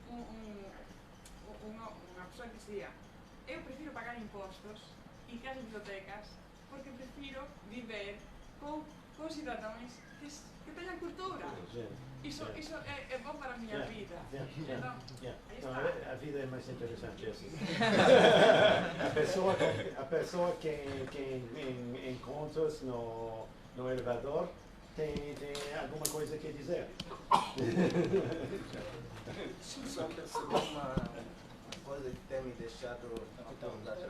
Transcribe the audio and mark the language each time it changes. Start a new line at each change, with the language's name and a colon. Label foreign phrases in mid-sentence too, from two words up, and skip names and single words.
Galician: unha persoa que dicía eu prefiro pagar impostos e que as bibliotecas porque prefiro viver con cidadãos que teñan cultura. Iso é bom para a miña vida.
Portuguese: A vida é mais interessante assim. a pessoa que encontras no elevador tem alguma coisa que dizer. Só perceber uma coisa que tem me deixado estamos atrás.